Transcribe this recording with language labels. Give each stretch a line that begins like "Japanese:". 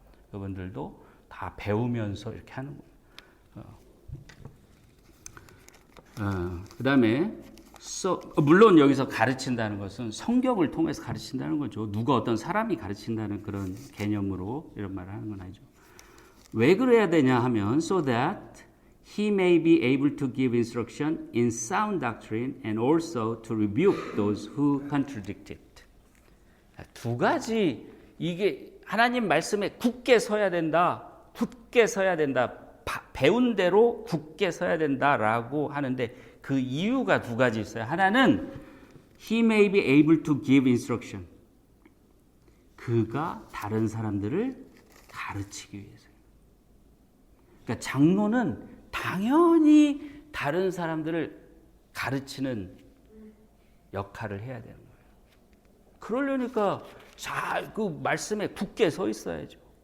Korean: 그분들도 다 배우면서 이렇게 하는 거예요. 그다음에 물론 여기서 가르친다는 것은 성경을 통해서 가르친다는 거죠. 누가 어떤 사람이 가르친다는 그런 개념으로 이런 말을 하는 건 아니죠. 왜 그래야 되냐 하면
English: so that he may be able to give instruction in sound doctrine and also to rebuke those who contradict it.
Korean: 두 가지 이게 하나님 말씀에 굳게 서야 된다. 굳게 서야 된다. 배운 대로 굳게 서야 된다라고 하는데 그 이유가 두 가지 있어요. 하나는
English: he may be able to give instruction.
Korean: 그가 다른 사람들을 가르치기 위해서요. 그러니까 장로는 당연히 다른 사람들을 가르치는 역할을 해야 되는 거예요. 그러려니까 잘 그 말씀에 굳게 서 있어야죠.